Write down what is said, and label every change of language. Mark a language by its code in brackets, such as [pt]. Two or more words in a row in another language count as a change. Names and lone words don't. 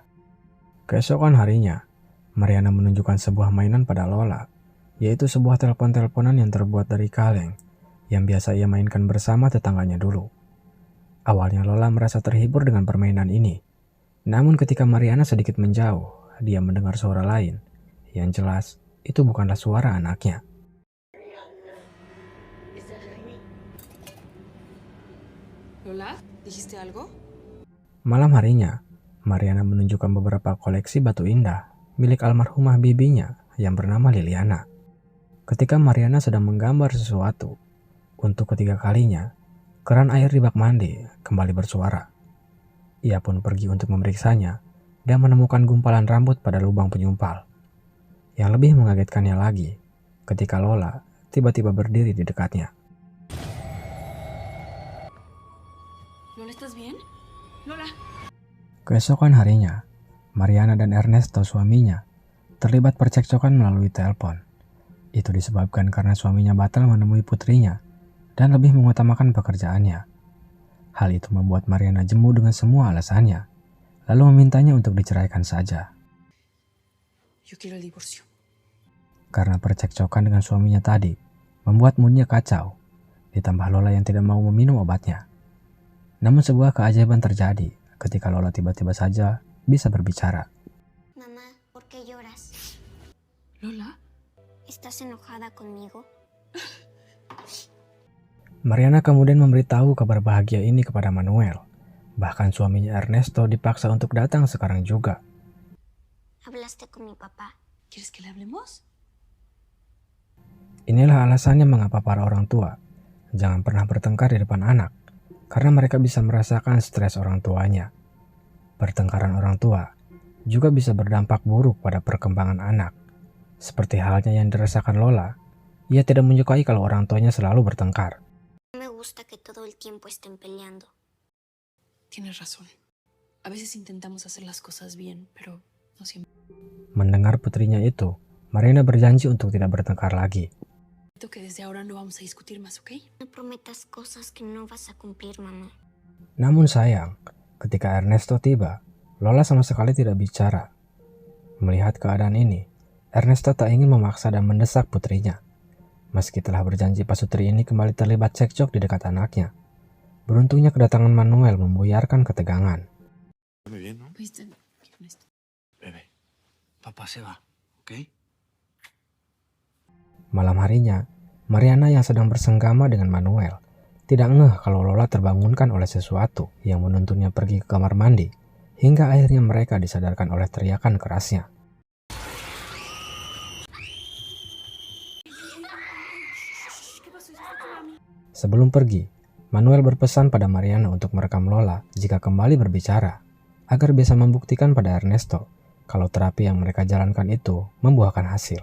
[id] Keesokan harinya, Mariana menunjukkan sebuah mainan pada Lola, yaitu sebuah telepon-teleponan yang terbuat dari kaleng yang biasa ia mainkan bersama tetangganya dulu. Awalnya Lola merasa terhibur dengan permainan ini. Namun ketika Mariana sedikit menjauh, dia mendengar suara lain. Yang jelas, itu bukanlah suara anaknya. [es] Lola, ¿dijiste algo? [id] Malam harinya, Mariana menunjukkan beberapa koleksi batu indah milik almarhumah bibinya yang bernama Liliana. Ketika Mariana sedang menggambar sesuatu, untuk ketiga kalinya, keran air di bak mandi kembali bersuara. Ia pun pergi untuk memeriksanya dan menemukan gumpalan rambut pada lubang penyumpal. Yang lebih mengagetkannya lagi, ketika Lola tiba-tiba berdiri di dekatnya. [es] Lola, ¿estás bien? Lola. [id] Keesokan harinya, Mariana dan Ernesto suaminya terlibat percekcokan melalui telepon. Itu disebabkan karena suaminya batal menemui putrinya dan lebih mengutamakan pekerjaannya. Hal itu membuat Mariana jemu dengan semua alasannya, lalu memintanya untuk diceraikan saja. [es] Yo quiero el divorcio. [id] Karena percekcokan dengan suaminya tadi, membuat moodnya kacau, ditambah Lola yang tidak mau meminum obatnya. Namun sebuah keajaiban terjadi ketika Lola tiba-tiba saja bisa berbicara. [es] Mamá, ¿por qué lloras? Lola. ¿Estás enojada conmigo? [id] Mariana kemudian memberitahu kabar bahagia ini kepada Manuel. Bahkan suaminya Ernesto dipaksa untuk datang sekarang juga. [es] ¿Hablaste con mi papá? ¿Quieres que le hablemos? [id] Inilah alasannya mengapa para orang tua jangan pernah bertengkar di depan anak, karena mereka bisa merasakan stres orang tuanya. Pertengkaran orang tua juga bisa berdampak buruk pada perkembangan anak. Seperti halnya yang dirasakan Lola, ia tidak menyukai kalau orang tuanya selalu bertengkar. [es] No me gusta que todo el tiempo estén peleando. Tienes razón. A veces intentamos hacer las cosas bien, pero no siempre. [id] Mendengar putrinya itu, Mariana berjanji untuk tidak bertengkar lagi. [es] Que desde ahora no vamos a discutir más, ¿ok? No prometas cosas que no vas a cumplir, mamá. [id] Namun sayang, ketika Ernesto tiba, Lola sama sekali tidak bicara. Melihat keadaan ini, Ernesto tak ingin memaksa dan mendesak putrinya. Meski telah berjanji pasutri ini kembali terlibat cekcok di dekat anaknya. Beruntungnya kedatangan Manuel membuyarkan ketegangan. [es] Bebé, papá se va, ¿ok? [id] Malam harinya, Mariana yang sedang bersenggama dengan Manuel tidak ngeh kalau Lola terbangunkan oleh sesuatu yang menuntunnya pergi ke kamar mandi, hingga akhirnya mereka disadarkan oleh teriakan kerasnya. Sebelum pergi, Manuel berpesan pada Mariana untuk merekam Lola jika kembali berbicara, agar bisa membuktikan pada Ernesto kalau terapi yang mereka jalankan itu membuahkan hasil.